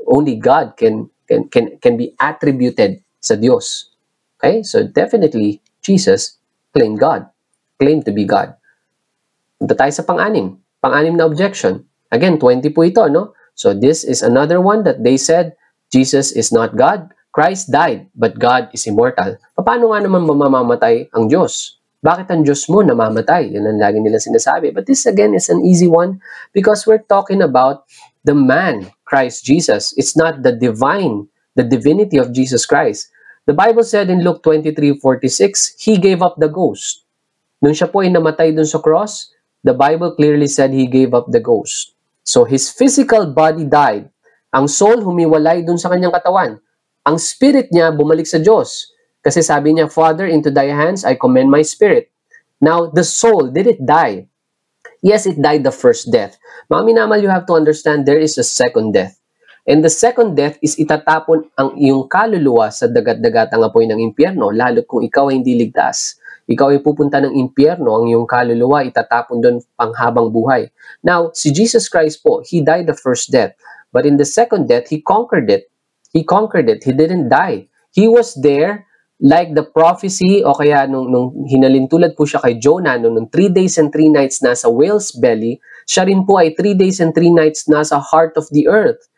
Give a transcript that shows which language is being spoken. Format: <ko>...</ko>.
<en>Only God can be attributed</en> <tl>sa Diyos.</tl> <en>Okay? So definitely, Jesus claimed God. Claimed to be God.</en> <tl>Punta tayo sa pang-anim. Pang-anim na objection. Again, 20 po ito, no?</tl> <en>So this is another one that they said, Jesus is not God. Christ died, but God is immortal.</en> <tl>Paano nga naman mamamatay ang Diyos? Bakit ang Diyos mo namamatay? Yan ang lagi nila sinasabi.</tl> <en>But this again is an easy one because we're talking about the man, Christ Jesus. It's not the divinity of Jesus Christ. The Bible said in Luke 23:46, He gave up the ghost.</en> <tl>Nung siya po ay namatay dun sa</tl> <en>cross, the Bible clearly said He gave up the ghost. So His physical body died.</en> <tl>Ang soul humiwalay dun sa kanyang katawan. Ang spirit niya bumalik sa Diyos. Kasi sabi niya,</tl> <en>Father, into thy hands I commend my spirit. Now, the soul, did it die? Yes, it died the first death.</en> <tl>Mga minamal,</tl> <en>you have to understand there is a second death. And the second death is</en> <tl>itatapon ang iyong kaluluwa sa dagat-dagatang apoy ng impyerno, lalo kung ikaw ay hindi ligtas. Ikaw ay pupunta ng impyerno, ang iyong kaluluwa itatapon doon panghabang buhay.</tl> <en>Now, si Jesus Christ po, He died the first death. But in the second death, He conquered it. He conquered it. He didn't die. He was there like the prophecy</en> <tl>o kaya nung hinalintulad po siya kay Jonah nung</tl> <en>3 days and 3 nights nasa whale's belly,</en> <tl>siya rin po ay</tl> <en>3 days and 3 nights nasa heart of the earth.</en>